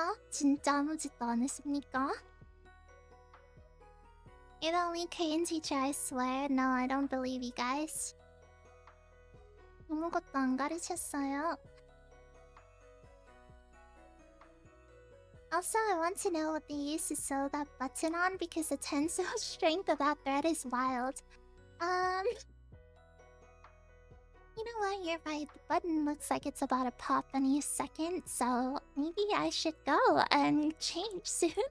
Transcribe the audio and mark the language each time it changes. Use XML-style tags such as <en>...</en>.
<ko>진짜 아무 짓도 안 했습니까?</ko> <en>You're the only Korean teacher, I swear. No, I don't believe you guys.</en> <ko>아무것도 안 가르쳤어요.</ko> <en>Also, I want to know what they used to sew that button on because the tensile strength of that thread is wild. You know what? You're right. The button looks like it's about to pop any second, so maybe I should go and change soon.</en>